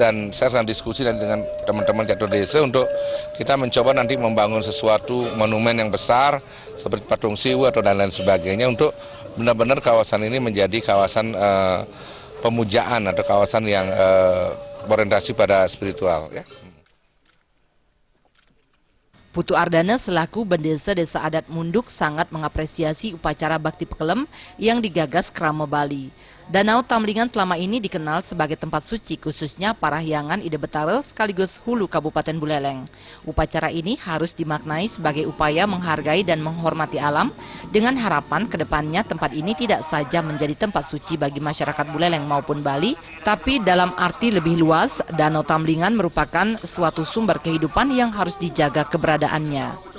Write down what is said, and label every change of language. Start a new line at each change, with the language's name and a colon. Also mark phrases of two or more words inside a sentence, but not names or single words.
Indonesian: Dan saya sedang diskusi dengan teman-teman Catur Desa untuk kita mencoba nanti membangun sesuatu monumen yang besar seperti Patung Siwu atau dan lain sebagainya untuk benar-benar kawasan ini menjadi kawasan pemujaan atau kawasan yang berorientasi pada spiritual, ya. Putu Ardana selaku Bendesa Desa Adat Munduk sangat mengapresiasi upacara bakti pekelem yang digagas kerama Bali. Danau Tamblingan selama ini dikenal sebagai tempat suci khususnya Parahyangan Ide Betara sekaligus hulu Kabupaten Buleleng. Upacara ini harus dimaknai sebagai upaya menghargai dan menghormati alam dengan harapan kedepannya tempat ini tidak saja menjadi tempat suci bagi masyarakat Buleleng maupun Bali, tapi dalam arti lebih luas, Danau Tamblingan merupakan suatu sumber kehidupan yang harus dijaga keberadaannya.